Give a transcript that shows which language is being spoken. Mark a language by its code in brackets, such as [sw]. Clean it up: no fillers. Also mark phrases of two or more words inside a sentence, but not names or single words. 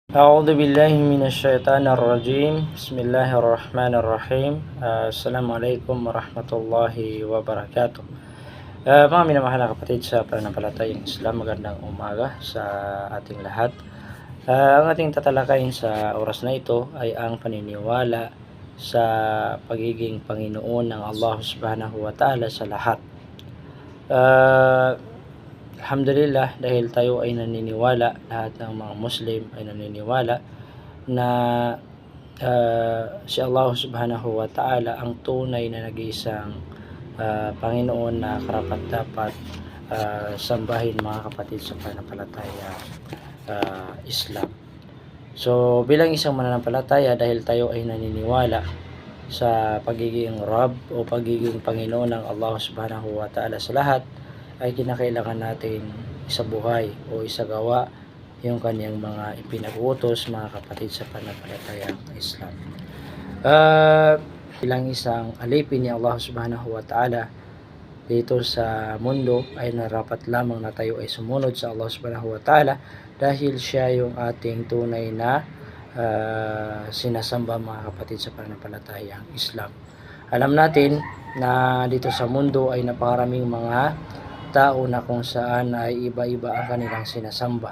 [ar] أعوذ بالله من الشيطان الرجيم بسم الله الرحمن الرحيم السلام عليكم ورحمة الله wabarakatuh. [tl] Mga minamahal na kapatid sa pananampalatayang Islam, magandang umaga sa ating lahat. Ang ating tatalakayin sa oras na ito ay ang paniniwala sa pagiging Panginoon ng Allah [ar] سبحانه وتعالى [tl] sa lahat. Alhamdulillah, dahil tayo ay naniniwala, lahat ng mga Muslim ay naniniwala na si Allah [ar] سبحانه وتعالى [tl] ang tunay na nag-iisang Panginoon na karapat-dapat sambahin, mga kapatid sa pananampalataya Islam. So bilang isang mananampalataya, dahil tayo ay naniniwala sa pagiging Rabb o pagiging Panginoon ng Allah [ar] سبحانه وتعالى [tl] sa lahat, ay kinakailangan natin isabuhay o isagawa yung kanyang mga ipinag-utos, mga kapatid sa pananampalatayang Islam. Bilang isang alipin ni Allah [ar] سبحانه وتعالى [tl] dito sa mundo, ay narapat lamang na tayo ay sumunod sa Allah [ar] سبحانه وتعالى, [tl] dahil siya yung ating tunay na sinasamba, mga kapatid sa pananampalatayang Islam. Alam natin na dito sa mundo ay napakaraming mga tao na kung saan ay iba-iba ang kanilang sinasamba.